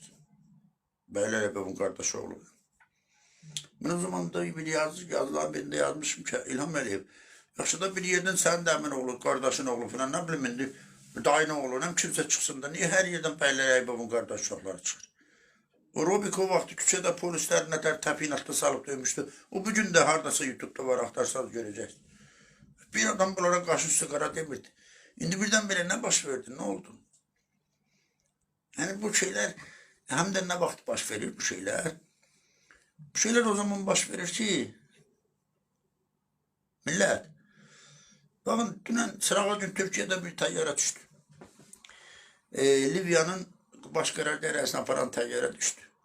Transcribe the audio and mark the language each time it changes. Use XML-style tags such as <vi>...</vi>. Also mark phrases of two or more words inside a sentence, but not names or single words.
<az>Bəylər Əyyubovun qardaşı oğlu.</az> <tr>Ben o zaman da bir yazılar birinde yazmışım ki</tr> <az>İlham Əliyev, yaxşı da bir yerden sənin də əmin oğlu, qardaşın oğlu falan, nə bilim indi dayın oğlu, nə kimsə çıxsın da, niye hər yerdən Bəylər Əyyubovun qardaş uşaqları çıxır? O Robik o vaxtı küçədə polislər nətər təpinatda salıb döymüşdü. O bugün də hardasa YouTube'da var, axtarsanız görəcəksiniz. Bir adam bunlara qarşı üstü qara demirdi. İndi birdən-birə nə baş verdi, nə oldu?</az> <tr>Yani bu şeyler hem de ne vakit baş verir bu şeyler? Bu şeyler o zaman baş verir ki millet. Bakın dünen sırağa gün Türkiye'de bir tayyara düştü. Libya'nın</tr> <az>baş karar dairesine aparan</az> <tr>tayyara düştü.</tr>